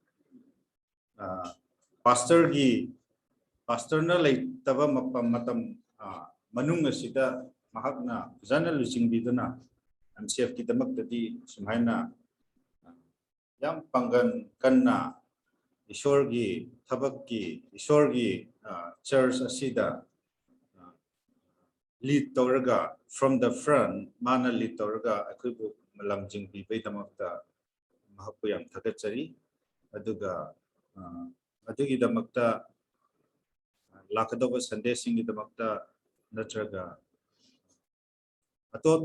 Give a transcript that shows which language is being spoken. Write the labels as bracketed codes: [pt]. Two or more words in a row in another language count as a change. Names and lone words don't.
[mni] ꯄꯥꯁꯇꯔꯅ ꯂꯩꯇꯕ ꯃꯇꯝ ꯃꯅꯨꯡ ꯑꯁꯤꯗ ꯃꯍꯥꯛꯅ ꯐꯖꯅ ꯂꯨꯆꯤꯡꯕꯤꯗꯨꯅ MCFꯒꯤꯗꯃꯛꯇꯗꯤ ꯁꯨꯃꯥꯏꯅ ꯌꯥꯝ ꯄꯥꯡꯒꯜ ꯀꯟꯅ ꯏꯁꯣꯔꯒꯤ ꯊꯕꯛꯀꯤ ꯏꯁꯣꯔꯒꯤ ꯆꯔꯆ ꯑꯁꯤꯗ ꯂꯤꯗ ꯇꯧꯔꯒ [en] from the front [mni] ꯃꯥꯅ ꯂꯤꯗ ꯇꯧꯔꯒ ꯑꯩꯈꯣꯏꯕꯨ ꯂꯝꯖꯤꯡꯕꯤꯕꯒꯤꯗꯃꯛꯇ ꯃꯍꯥꯛꯄꯨ ꯌꯥꯝ ꯊꯥꯒꯠꯆꯔꯤ ꯑꯗꯨꯒ ꯑꯗꯨꯒꯤꯗꯃꯛꯇ ꯂꯥꯛꯀꯗꯧꯕ ꯁꯟꯗꯦꯁꯤꯡꯒꯤꯗꯃꯛꯇ ꯅꯠꯇ꯭ꯔꯒ ꯑꯇꯣꯞ